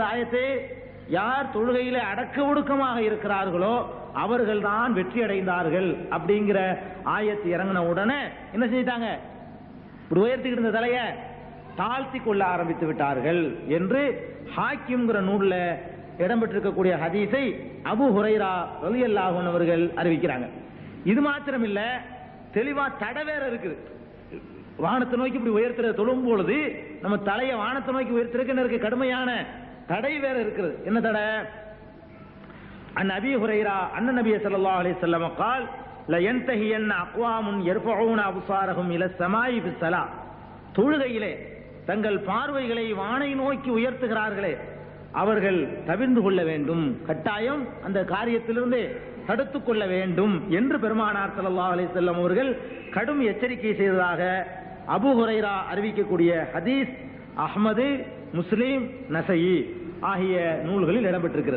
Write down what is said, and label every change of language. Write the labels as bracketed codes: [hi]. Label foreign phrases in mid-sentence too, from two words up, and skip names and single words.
[ta] ஆயத்து, யார் தொழுகையில அடக்க ஒடுக்கமாக இருக்கிறார்களோ அவர்கள் தான் வெற்றி அடைந்தார்கள் அப்படிங்கிற ஆயத்து இறங்கின உடனே என்ன செஞ்சிட்டாங்க, இப்படி உயர்த்திக்கிட்டு இருந்த தலைய தாழ்த்தி கொள்ள ஆரம்பித்து விட்டார்கள் என்று ஹாக்கிம்ங்கிற நூல்ல இடம்பெற்றிருக்கக்கூடிய ஹதீஸை அபூ ஹுரைரா [ar] رضي الله عنه [ta] அவர்கள் அறிவிக்கிறாங்க. இது மாத்திரம் இல்ல, தெளிவா தடை வேற இருக்குது. வானத்தை நோக்கி இப்படி உயர்த்துற தொழும் பொழுது நம்ம தலையை வானத்தை நோக்கி உயர்த்திருக்க கடுமையான தடை வேற இருக்கிறது. என்ன தடை? [ar] عن أبي هريرة أن النبي صلى الله عليه وسلم قال لا ينتهين اقوام يرفعون ابصارهم الى السماء في الصلاه, [ta] தொழுகையிலே தங்கள் பார்வைகளை வானை நோக்கி உயர்த்துகிறார்களே அவர்கள் தவிர்ந்து கொள்ள வேண்டும், கட்டாயம் அந்த காரியத்திலிருந்து தடுத்துக் கொள்ள வேண்டும் என்று பெருமானார் [ar] صلى الله عليه وسلم [ta] அவர்கள் கடும் எச்சரிக்கை செய்ததாக அபூ ஹுரைரா அறிவிக்கக்கூடிய ஹதீஸ் அஹ்மது, முஸ்லிம், நஸஈ ஆகிய நூல்களில் இடம்பெற்றிருக்கிறது.